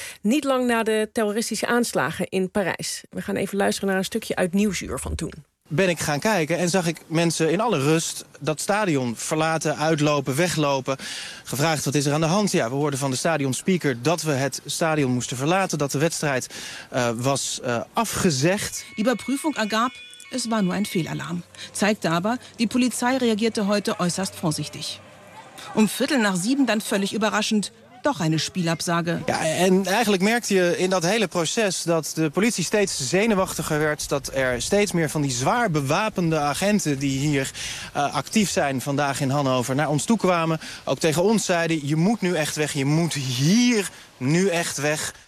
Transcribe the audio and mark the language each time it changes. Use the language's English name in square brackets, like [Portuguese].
[Dutch] Niet lang na de terroristische aanslagen in Parijs. We gaan even luisteren naar een stukje uit Nieuwsuur van toen. Ben ik gaan kijken en zag ik mensen in alle rust dat stadion verlaten, uitlopen, weglopen. Gevraagd, wat is er aan de hand? Ja, we hoorden van de stadionspeaker dat we het stadion moesten verlaten, dat de wedstrijd was afgezegd. [German] Die überprüfung ergab, es war nur ein Fehlalarm. Zeigt aber, die Polizei reagierte heute äußerst vorsichtig. Um viertel nach sieben dann völlig überraschend, doch eine Spielabsage. [Dutch] Ja, en eigenlijk merkte je in dat hele proces dat de politie steeds zenuwachtiger werd, dat er steeds meer van die zwaar bewapende agenten die hier actief zijn vandaag in Hannover naar ons toe kwamen. Ook tegen ons zeiden, je moet nu echt weg, je moet hier nu echt weg.